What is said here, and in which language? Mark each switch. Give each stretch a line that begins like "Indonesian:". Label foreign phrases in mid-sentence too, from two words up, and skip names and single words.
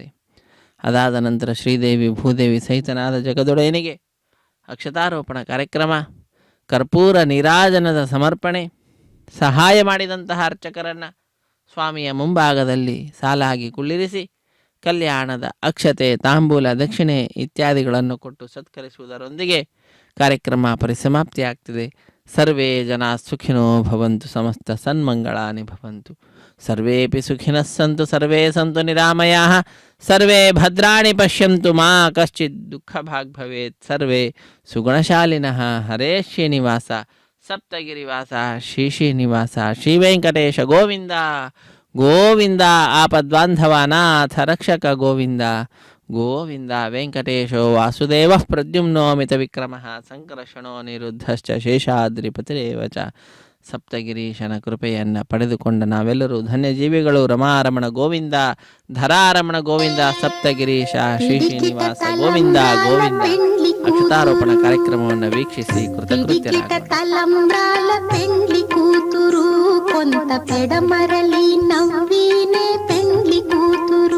Kannada: ಅದಾದ ನಂತರ ಶ್ರೀದೇವಿ ಭೂದೇವಿ ಸಹಿತನಾದ ಜಗದೊಡೆಯನಿಗೆ ಅಕ್ಷತಾರೋಪಣ ಕಾರ್ಯಕ್ರಮ, ಕರ್ಪೂರ ನೀರಾಜನದ ಸಮರ್ಪಣೆ, ಸಹಾಯ ಮಾಡಿದಂತಹ ಅರ್ಚಕರನ್ನು ಸ್ವಾಮಿಯ ಮುಂಭಾಗದಲ್ಲಿ ಸಾಲಾಗಿ ಕುಳ್ಳಿರಿಸಿ ಕಲ್ಯಾಣದ ಅಕ್ಷತೆ, ತಾಂಬೂಲ, ದಕ್ಷಿಣೆ ಇತ್ಯಾದಿಗಳನ್ನು ಕೊಟ್ಟು ಸತ್ಕರಿಸುವುದರೊಂದಿಗೆ ಕಾರ್ಯಕ್ರಮ ಪರಿಸಮಾಪ್ತಿಯಾಗ್ತದೆ.
Sanskrit: ಸರ್ವೇ ಜನಾಃ ಸುಖಿನೋ ಭವಂತು, ಸಮಸ್ತ ಸನ್ಮಂಗಳಾನಿ ಭವಂತು, ಸರ್ವೇಪಿ ಸುಖಿನಃ ಸಂತು, ಸರ್ವೇ ಸಂತು ನಿರಾಮಯಾಃ, ಸರ್ವೇ ಭದ್ರಾಣಿ ಪಶ್ಯಂತು, ಮಾ ಕಶ್ಚಿತ್ ದುಃಖಭಾಗ್ ಭವೇತ್, ಸರ್ವೇ ಸುಗುಣಶಾಲಿನಃ. ಹರೇ ಶ್ರೀನಿವಾಸ ಸಪ್ತಗಿರಿವಾಸ ಶ್ರೀ ಶ್ರೀನಿವಾಸ ಶ್ರೀ ವೆಂಕಟೇಶ ಗೋವಿಂದ ಗೋವಿಂದ. ಆಪದ್ಬಾಂಧವಾನಾಥ ರಕ್ಷಕ ಗೋವಿಂದ ಗೋವಿಂದ. ವೆಂಕಟೇಶೋ ವಾಸುದೇವಃ ಪ್ರದ್ಯುಮ್ನೋ ಮಿತ ವಿಕ್ರಮಃ, ಸಂಕರ್ಷಣೋ ನಿರುದ್ಧಶ್ಚ ಶೇಷಾದ್ರಿಪತಿರೇವ ಚ.
Kannada: ಸಪ್ತಗಿರೀಶನ ಕೃಪೆಯನ್ನು ಪಡೆದುಕೊಂಡ ನಾವೆಲ್ಲರೂ ಧನ್ಯಜೀವಿಗಳು.
Sanskrit: ರಮಾರಮಣ ಗೋವಿಂದ, ಧರಾರಮಣ ಗೋವಿಂದ, ಸಪ್ತಗಿರೀಶ ಶ್ರೀ ಶ್ರೀನಿವಾಸ ಗೋವಿಂದ ಗೋವಿಂದ.
Kannada: ಅಕ್ಷತಾರೋಪಣ ಕಾರ್ಯಕ್ರಮವನ್ನು ವೀಕ್ಷಿಸಿ ಕೃತಕೃತ್ಯರಾಗೋಣ.
Telugu: తలంబ్రాల పెండ్లి కూతురు కొంత పెడమరలి నవ్వీనే పెండ్లి కూతురు.